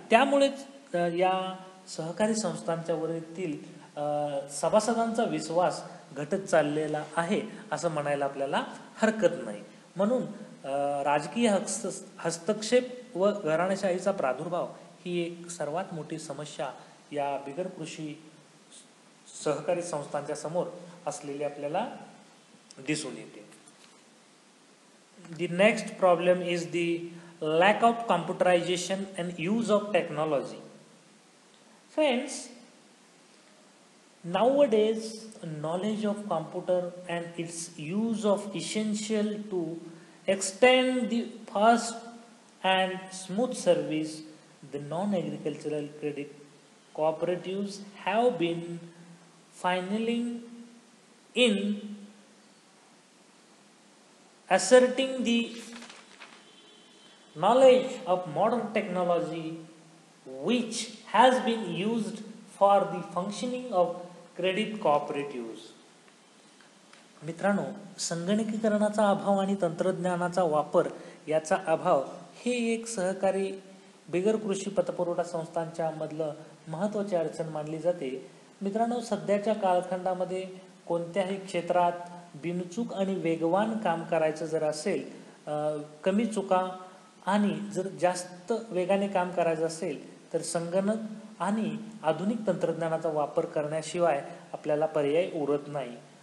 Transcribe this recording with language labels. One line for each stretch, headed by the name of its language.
Marathi: त्यामुळेच या सहकारी संस्थांच्या वरील सभासदांचा विश्वास घटत चाललेला आहे असं म्हणायला आपल्याला हरकत नाही. म्हणून राजकीय हस्तक्षेप व घराणेशाहीचा प्रादुर्भाव ही एक सर्वात मोठी समस्या या बिगर कृषी सहकारी संस्थांच्या समोर असलेली आपल्याला दिसून येते.
English: The next problem is the lack of computerization and use of technology. Friends, nowadays knowledge of computer and its use of essential to extend the fast and smooth service. The non-agricultural credit cooperatives have been funneling in asserting the knowledge of modern technology which has been used for the functioning of credit cooperatives.
Marathi: मित्रांनो, संगणकीकरणाचा अभाव आणि तंत्रज्ञानाचा वापर याचा अभाव हे एक सहकारी बिगर कृषी पतपुरवठा संस्थांच्या मधलं महत्त्वाची अडचण मानली जाते. मित्रांनो, सध्याच्या कालखंडामध्ये कोणत्याही क्षेत्रात बिनचूक आणि वेगवान काम करायचं जर असेल, कमी चुका आणि जर जास्त वेगाने काम करायचं असेल तर संगणक आणि आधुनिक तंत्रज्ञानाचा वापर करण्याशिवाय आपल्याला पर्याय उरत नाही.